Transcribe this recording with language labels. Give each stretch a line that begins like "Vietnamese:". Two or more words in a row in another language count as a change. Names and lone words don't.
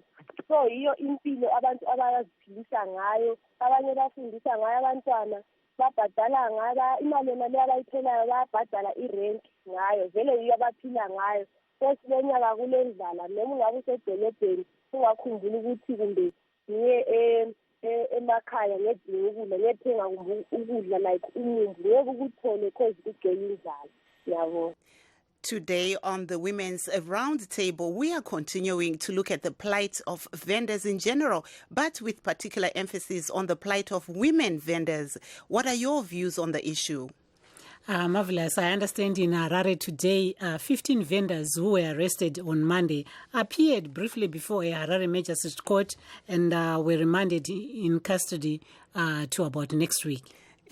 North Ndebele: So yiyo impilo abantu abaziphilisa ngayo, abanye bafundisa ngayo abantwana, babhadala ngayo imali yona le abayitholayo, bayabhadala irent ngayo, vele yiyo abaphila ngayo. Sesilenyaka kulendlala noma ungabe usedolobheni ungakhumbula ukuthi kumbe ngiye emakhaya ngedinga ukudla, ngiyethenga ukudla like umumbu, ngeke ukuthole cause kugcwele indlala. Yabo.
English: Today on the Women's Roundtable, we are continuing to look at the plight of vendors in general, but with particular emphasis on the plight of women vendors. What are your views on the issue? Marvelous. I understand in Harare today, 15 vendors who were arrested on Monday appeared briefly before a Harare Magistrate Court and were remanded in custody to about next week.